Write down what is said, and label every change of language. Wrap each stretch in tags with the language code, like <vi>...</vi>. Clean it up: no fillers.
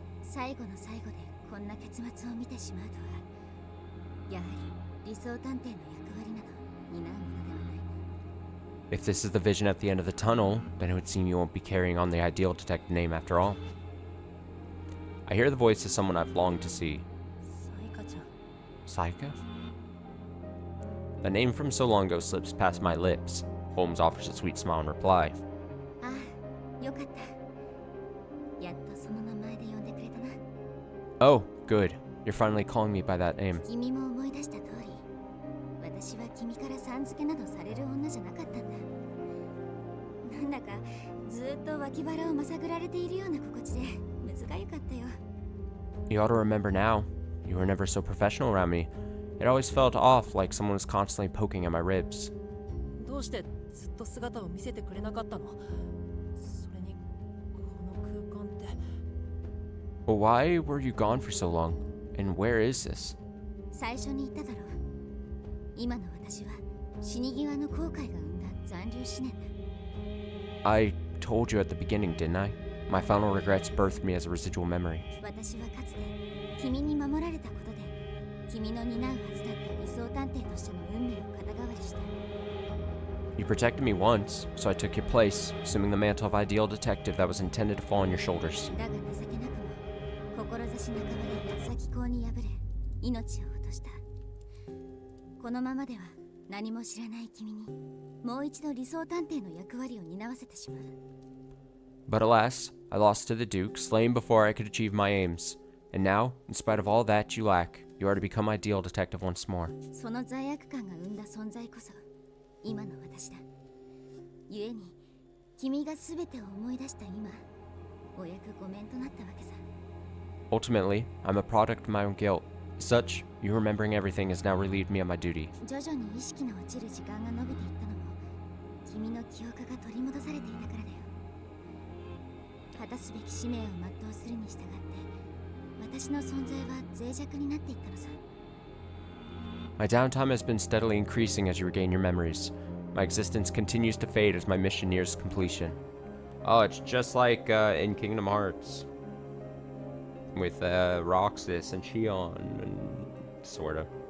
<ja>最後の最後でこんな結末を見てしまうとは、やはり理想探偵の役割など担うものではない。</ja> <en>If this is the vision at the end of the tunnel, then it would seem you won't be carrying on the ideal detective name after all. I hear the voice of someone I've longed to see.</en> <ja>サイカちゃん。</ja> <en>Saika? The name from so long ago slips past my lips. Holmes offers a sweet smile in reply.</en> <ja>ああ、よかった。やっとその名前で呼んでくれたな。</ja> <en>Oh, good. You're finally calling me by that name.</en> <ja>君も思い出した通り、私は君からさん付けなどされる女じゃなかったんだ。なんだかずっと脇腹をまさぐられているような心地でむずがゆかったよ。</ja> <en>You ought to remember now. You were never so professional around me. It always felt off, like someone was constantly poking at my ribs.</en> <ja>どうしてずっと姿を見せてくれなかったの？それにこの空間って。</ja> <en>Well, why were you gone for so long? And where is this?</en> <ja>最初に言っただろう。今の私は死に際の後悔が生んだ残留思念だ。</ja> <en>I told you at the beginning, didn't I? My final regrets birthed me as a residual memory.</en> <ja>私はかつて君に守られたことで君の担うはずだった理想探偵としての運命を肩代わりした。</ja> <en>You protected me once, so I took your place, assuming the mantle of ideal detective that was intended to fall on your shoulders.</en> <ja>だが情けなくも志半ばで八崎港に敗れ命を落とした。このままでは何も知らない君にもう一度理想探偵の役割を担わせてしまう。</ja> <en>But alas, I lost to the Duke, slain before I could achieve my aims. And now, in spite of all that you lack, you are to become ideal detective once more.</en> <ja>その罪悪感が生んだ存在こそ今の私だ。故に君が全てを思い出した今、お役御免となったわけさ。</ja> <en>Ultimately, I'm a product of my own guilt. As such, you remembering everything has now relieved me of my duty.</en> <ja>徐々に意識の落ちる時間が伸びていったのも君の記憶が取り戻されていたからだよ。果たすべき使命を全うするに従って私の存在は脆弱になっていったのさ。</ja> <en>My downtime has been steadily increasing as you regain your memories. My existence continues to fade as my mission nears completion. Oh, it's just like in Kingdom Hearts. With Roxas and Shion and sort of.</en>